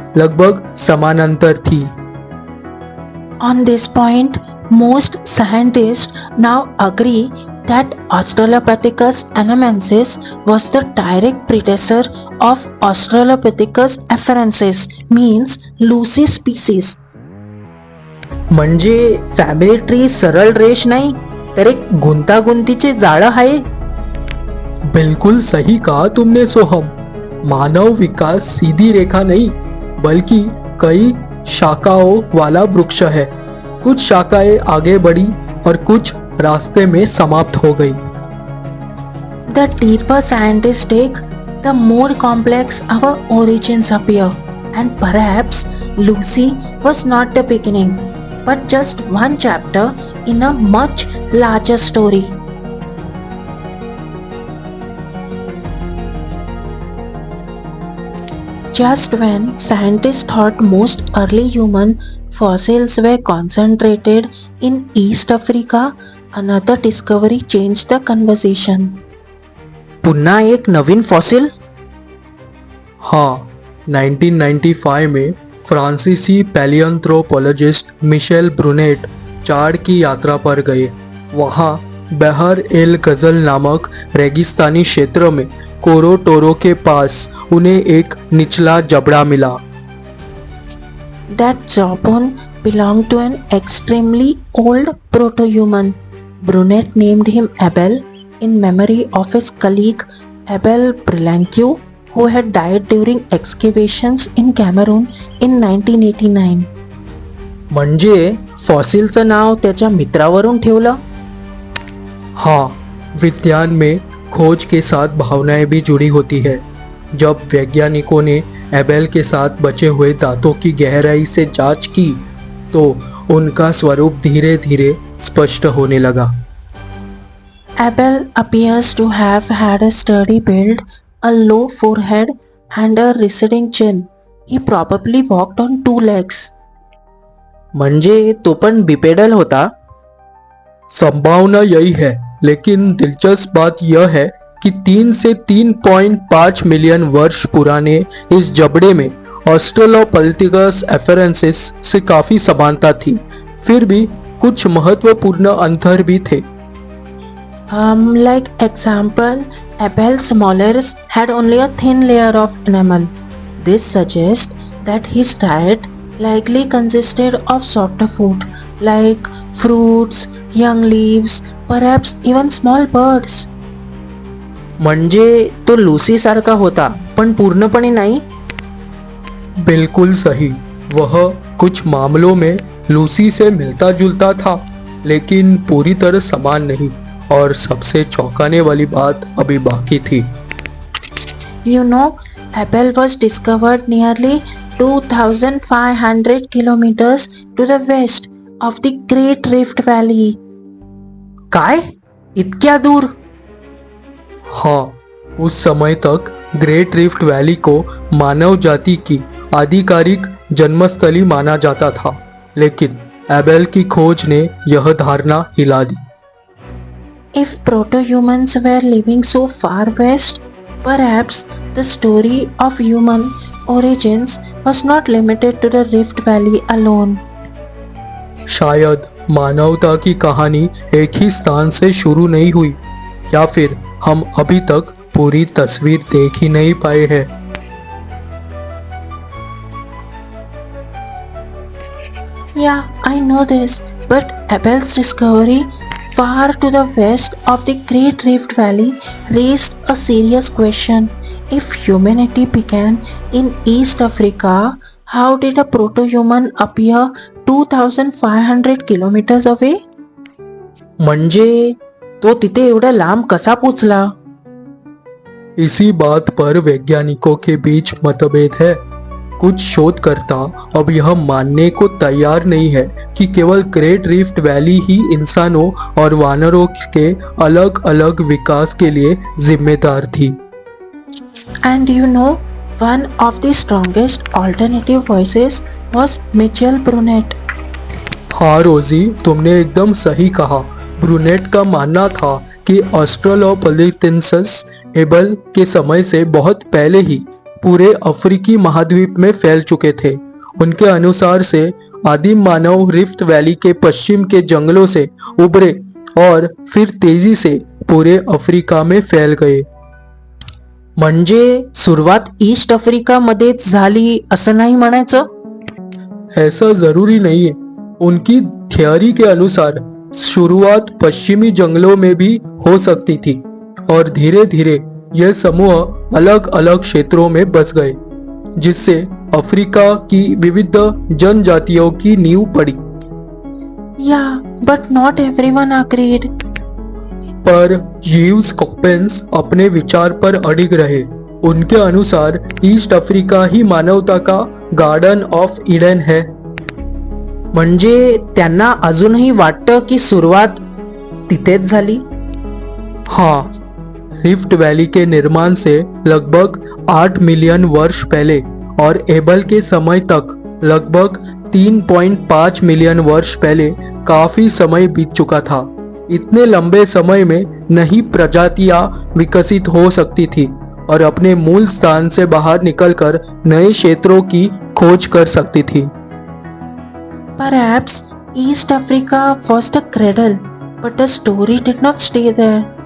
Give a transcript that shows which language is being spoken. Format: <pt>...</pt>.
<hi>लगभग समानांतर थी।</hi> <en>On this point, most scientists now agree that Australopithecus anamensis was the direct predecessor of Australopithecus afarensis, means Lucy species.</en> <mr>म्हणजे family tree सरळ रेष नाही तर एक गुंतागुंतीचे जाळं आहे.</mr> <hi>बिल्कुल सही कहा तुमने सोहम। मानव विकास सीधी रेखा नहीं बल्कि कई शाखाओं वाला वृक्ष है। कुछ शाखाएं आगे बढ़ी और कुछ रास्ते में समाप्त हो गई।</hi> <en>The deeper scientists dig, the more complex our origins appear, and perhaps Lucy was not the beginning, but just one chapter in a much larger story. Just when scientists thought most early human fossils were concentrated in East Africa, another discovery changed the conversation.</en> <mr>पुन्हा एक नवीन fossil.</mr> <hi>हाँ, 1995 में फ्रांसीसी पैलियोंथ्रोपोलॉजिस्ट Michel brunette चाड की यात्रा पर गए। वहाँ बहर एल गजल नामक रेगिस्तानी क्षेत्र में कोरोटोरो के पास उन्हें एक निचला जबड़ा मिला।</hi> <en>That jawbone belonged to an extremely old proto-human. Brunet named him Abel in memory of his colleague Abel Brillanque, who had died during excavations in Cameroon in 1989.</en> <mr>म्हणजे फॉसिलचं नाव त्याच्या मित्रावरून ठेवलं.</mr> <hi>हाँ, विज्ञान में खोज के साथ भावनाएं भी जुड़ी होती है। जब वैज्ञानिकों ने एबेल के साथ बचे हुए दांतों की गहराई से जांच की तो उनका स्वरूप धीरे धीरे स्पष्ट होने लगा।</hi> <en>Abel appears to have had a sturdy build, a low forehead, and a receding chin. He probably walked on two legs.</en> <mr>म्हणजे तो पण बिपेडल होता.</mr> <hi>संभावना यही है, लेकिन दिलचस्प बात यह है कि 3 से 3.5 मिलियन वर्ष पुराने इस जबड़े में ऑस्ट्रेलोपिथेकस एफरेंसिस से काफी समानता थी। फिर भी कुछ महत्वपूर्ण अंतर भी थे।</hi> <en>Like example, Abel's molars had only a thin layer of enamel. This suggests that his diet likely consisted of softer food like fruits, young leaves, perhaps even small birds.</en> <mr>म्हणजे तो लूसी सारखा होता पण पूर्णपणे नाही.</mr> <hi>बिल्कुल सही, वह कुछ मामलों में लूसी से मिलता जुलता था लेकिन पूरी तरह समान नहीं। और सबसे चौंकाने वाली बात अभी बाकी थी।</hi> <en>You know, Abel was discovered nearly 2,500 kilometers to the west of the Great Rift Valley.</en> <mr>काय? इतक्या दूर?</mr> <hi>हाँ, उस समय तक ग्रेट रिफ्ट वैली को मानव जाति की आधिकारिक जन्मस्थली माना जाता था, लेकिन एबेल की खोज ने यह धारणा हिला दी।</hi> <en>If proto-humans were living so far west, perhaps the story of human origins was not limited to the Rift Valley alone.</en> <hi>शायद मानवता की कहानी एक ही स्थान से शुरू नहीं हुई, या फिर हम अभी तक पूरी तस्वीर देख ही नहीं पाए हैं।</hi> <en>Yeah, I know this, but Abel's discovery far to the west of the Great Rift Valley raised a serious question. If humanity began in East Africa, how did a proto-human appear 2,500 kilometers away?</en> <mr>म्हणजे तो तिथे एवढा लांब कसा पोचला?</mr> <hi>इसी बात पर वैज्ञानिकों के बीच मतभेद है। कुछ शोधकर्ता अब यह मानने को तैयार नहीं है कि केवल ग्रेट रिफ्ट वैली ही इंसानों और वानरों के अलग अलग विकास के लिए जिम्मेदार थी।</hi> <en>And you know, one of the strongest alternative voices was Mitchell Brunet.</en> <hi>हाँ रोजी, तुमने एकदम सही कहा। ब्रूनेट का मानना था कि ऑस्ट्रेलोपिथेकस एबल के समय से बहुत पहले ही पूरे अफ्रीकी महाद्वीप में फैल चुके थे। उनके अनुसार से आदिम मानव रिफ्ट वैली के पश्चिम के जंगलों से उभरे और फिर तेजी से पूरे अफ्रीका में फैल गए।</hi> <mr>म्हणजे सुरुवात ईस्ट आफ्रिकामध्येच झाली असं नाही म्हणायचं?</mr> <hi>ऐसा जरूरी नहीं है। उनकी थियोरी के अनुसार शुरुआत पश्चिमी जंगलों में भी हो सकती थी और धीरे धीरे यह समूह अलग अलग क्षेत्रों में बस गए, जिससे अफ्रीका की विविध जनजातियों की नींव पड़ी।</hi> <en>Yeah, but not everyone agreed.</en> <hi>पर ह्यूज कॉपेंस अपने विचार पर अडिग रहे। उनके अनुसार ईस्ट अफ्रीका ही मानवता का गार्डन ऑफ ईडन है।</hi> <mr>म्हणजे त्यांना अजूनही वाटतं की सुरुवात तिथेच झाली?</mr> <hi>हाँ, रिफ्ट वैली के निर्माण से लगभग 8 मिलियन वर्ष पहले और एबल के समय तक लगभग 3.5 मिलियन वर्ष पहले काफी समय बीत चुका था। इतने लंबे समय में नई प्रजातियां विकसित हो सकती थी और अपने मूल स्थान से बाहर निकलकर नए क्षेत्रों की खोज कर सकती थी।</hi> <en>Perhaps East Africa was the cradle, but the story did not stay there.</en>